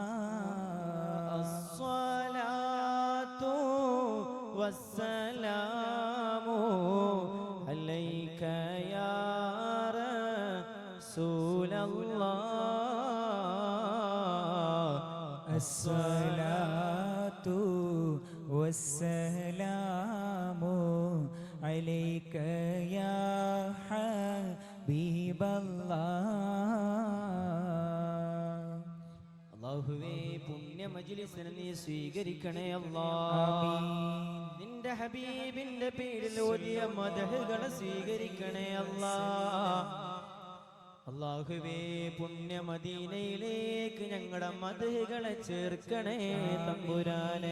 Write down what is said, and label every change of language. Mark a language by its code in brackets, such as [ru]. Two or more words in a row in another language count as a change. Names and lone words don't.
[ar] الصلاة والسلام عليك يا رسول الله. الصلاة والسلام عليك يا حبيب الله. [ml] അല്ലാഹുവേ പുണ്യ മജ്ലിസിനെ നീ സ്വീകരിക്കണേ അല്ലാ. നിന്റെ ഹബീബിന്റെ പേരിൽ ഓതിയ മദഹുകളെ സ്വീകരിക്കണേ അല്ലാ. അല്ലാഹുവേ പുണ്യ മദീനയിലേക്ക് ഞങ്ങളുടെ മദഹുകളെ ചേർക്കണേ തമ്പുരാനെ.